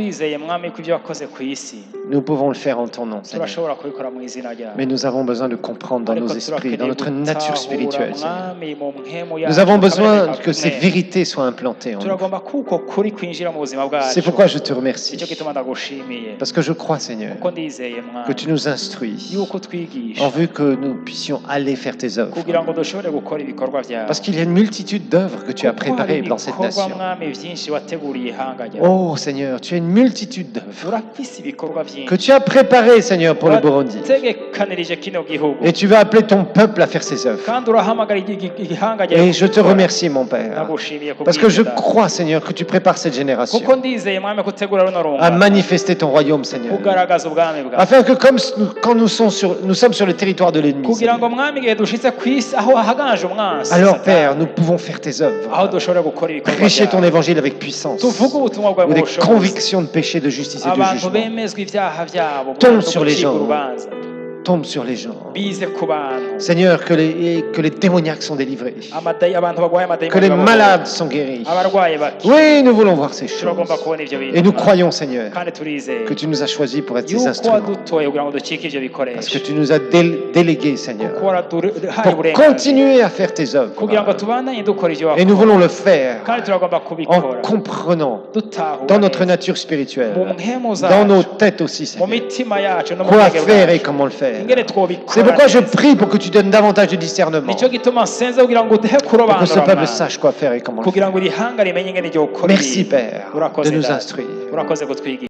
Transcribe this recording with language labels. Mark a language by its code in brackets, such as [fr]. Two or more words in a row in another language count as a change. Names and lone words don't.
[rn] kuko [fr] Seigneur, [rn] turizeye mwami ko ibyo wakoze ku isi [fr] Nous pouvons le faire en ton nom, Seigneur. [rn] turashobora kubikora mu izina ryawe. [fr] Mais nous avons besoin de comprendre dans nos [rn] Ariko [fr] esprits, dans [rn] turakeneye [fr] notre nature [rn] gutahura, [fr] spirituelle, Seigneur. [rn] Mwami, mu mpemu [fr] Nous [rn] yacu, [fr] avons besoin [rn] kaboneka [fr] que ces [rn] kumwe. [fr] vérités soient implantées en nous. [rn] turagomba kuko kuri kwinjira mu buzima bwacu. [fr] C'est pourquoi je te remercie. [rn] nicyo gituma ndagushimiye [fr] Parce que je crois, Seigneur, [rn] kuko ndizeye [fr] que [rn] Mwami [fr] tu nous instruis [rn] yuko twigisha [fr] en vue que nous puissions aller faire tes œuvres. [rn] kugira ngo dushobore gukora ibikorwa byawe. [fr] Parce qu'il y a une multitude d'œuvres que tu as [rn] Kuko hari [fr] préparées dans cette [rn] ibikorwa, [fr] nation. [rn] Mwami, byinshi wateguriye ihanga ryawe. [fr] Oh Seigneur, tu as une multitude d'œuvres [rn] urafise ibikorwa byinshi [fr] que tu as préparées, Seigneur, pour le Burundi. [rn] wategekanirije kino gihugu [fr] Et tu vas appeler ton peuple à faire ses œuvres. [rn] kandi urahamagara ihanga ryawe [fr] Et je te [rn] kubikora. [fr] remercie, mon Père, [rn] ndagushimiye [fr] parce que je [rn] kubw'ibyo, [fr] crois, Seigneur, que tu prépares cette génération [rn] kuko ndizeye Mwami gutegura runo [fr] à [rn] rungano [fr] manifester ton royaume, Seigneur. [rn] kugaragaza ubwami bwawe [fr] Afin que comme quand nous sommes sur le territoire de l'ennemi, [rn] kugira ngo [fr] Seigneur, [rn] Mwami igihe dushitse ku isi aho hahaganje umwansi [fr] alors [rn] Satani, [fr] Père, nous pouvons faire tes [rn] aho [fr] œuvres. [rn] dushobora gukora ibikorwa [fr] Prêcher ton [rn] byawe. [fr] évangile avec puissance. [rn] tuvuge ubutumwa bwawe [fr] Où [rn] mu [fr] des [rn] bushobozi. [fr] convictions de péché, de justice et de [rn] abantu [fr] jugement [rn] bemezwa ibyaha byabo [fr] Tombe [rn] Mwami, [fr] sur les [rn] gucibwa [fr] gens. [rn] urubanza [fr] tombent sur les gens. [rn] bize ku bantu [fr] Seigneur, que les démoniaques sont délivrés. [rn] abantu barwaye [fr] Que [rn] amadayimoni [fr] les [rn] babohowe. [fr] malades sont guéris. [rn] abarwaye baki [fr] Oui, nous voulons voir ces choses. [rn] turagomba kubona ibyo bintu [fr] Et nous [rn] Mwami. [fr] croyons, Seigneur, [rn] kandi turizeye [fr] que tu nous as choisis pour être ces [rn] yuko [fr] instruments. [rn] wadutoye kugira ngo ducike ibyo [fr] Parce que [rn] bikoresho [fr] tu nous as délégués, Seigneur, [rn] kuko waraduhaye [fr] pour [rn] uburenganzira [fr] continuer à faire tes œuvres. [rn] kugira ngo tubandanye dukora ibyo [fr] Et nous [rn] wakora [fr] voulons le faire [rn] kandi turagomba [fr] en [rn] kubikora [fr] comprenant [rn] dutahura [fr] dans notre [rn] neza. [fr] nature [rn] mu [fr] spirituelle, [rn] mpemu [fr] dans nos [rn] zacu [fr] têtes aussi, [rn] mu [fr] Seigneur, [rn] mitima yacu no mu [fr] quoi [rn] bwenge [fr] faire et [rn] bwacu [fr] comment le faire. [rn] ingene twobikora [fr] C'est pourquoi je [rn] neza. [fr] prie pour que tu donnes davantage de discernement, [rn] nicyo gituma nsenze kugira ngo uduhe [fr] pour que ce [rn] kurobanura [fr] peuple [rn] Mwami. [fr] sache quoi faire et comment le [rn] kugira [fr] faire. [rn] ngo iri hanga rimenye ingene ryo gukora [fr] Merci, [rn] ibintu. [fr] Père, [rn] urakoze [fr] de nous [rn] Data. [fr] instruire. [rn] urakoze kutwigisha